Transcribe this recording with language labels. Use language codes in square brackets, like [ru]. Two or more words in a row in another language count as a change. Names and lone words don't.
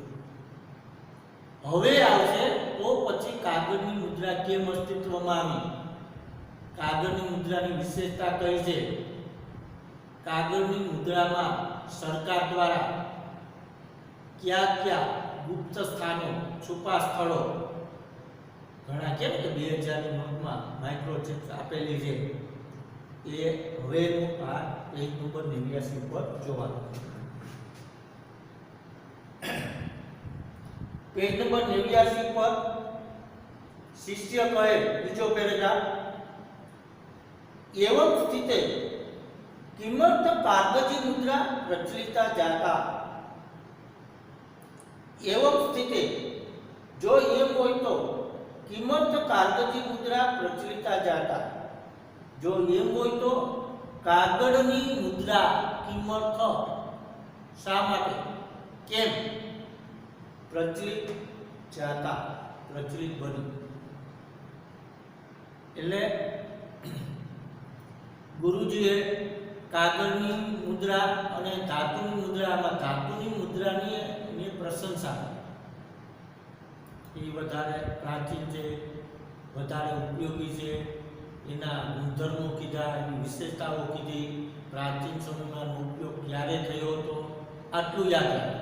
[gu] હવે આવશે તો પછી કાગળની મુદ્રા કેમ અસ્તિત્વમાં આવી, કાગળની મુદ્રાની વિશેષતા કઈ છે, કાગળની મુદ્રામાં સરકાર દ્વારા કયા કયા ગુપ્ત સ્થાનો, છુપા સ્થળો, ઘણા કેમ કે 2000ની નોટમાં માઇક્રોચિપ્સ આપેલી છે, એ હવેનું આ પેજ નંબર 89 પર જોવાનું. પેજ નંબર 89 પર શિષ્ય કહે, બીજો પેરેગ્રાફ, [sa] एवं स्थिते किमर्थ कागजी मुद्रा प्रचलिता जाता. एवं स्थिते [gu] જો એમ હોય તો [sa] किमर्थ कागजी मुद्रा प्रचलिता जाता, [gu] જો એમ હોય તો કાગળની મુદ્રા કિમર્થ શા માટે કેમ પ્રચલિત જાતા, પ્રચલિત બની. એટલે ગુરુજીએ કાગળની મુદ્રા અને ધાતુની મુદ્રામાં ધાતુની મુદ્રાની પ્રશંસા, એ વધારે પ્રાચીન છે, વધારે ઉપયોગી છે, એના ગુણધર્મો કીધા, એની વિશેષતાઓ કીધી, પ્રાચીન સમયમાં ઉપયોગ ક્યારે થયો હતો, આટલું યાદ રાખો.